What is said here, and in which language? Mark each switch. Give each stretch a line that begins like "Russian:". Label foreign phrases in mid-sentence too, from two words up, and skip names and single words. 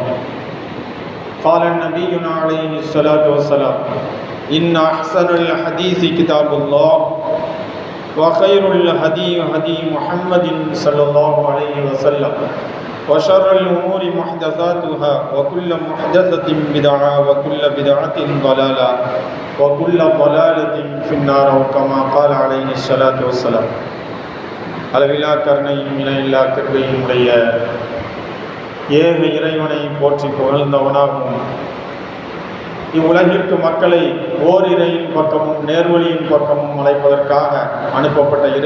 Arabic: قال النبي عليه الصلاة والسلام: إن أحسن الحديث كتاب الله وخير الهدي هدي محمد صلى الله عليه وسلم وشر الأمور محدثاتها وكل محدثة بدعة وكل بدعة ضلالة وكل ضلالة في النار كما قال عليه الصلاة والسلام.
Tamil: அளவிலா கருணையும் இணையில்லா கிருபையும் உடைய ஏக இறைவனை போற்றி புகழ்ந்தவனாகவும் இவ்வுலகிற்கு மக்களை ஓரிரையின் பக்கமும் நேர்வழியின் பக்கமும் அழைப்பதற்காக அனுப்பப்பட்ட இறை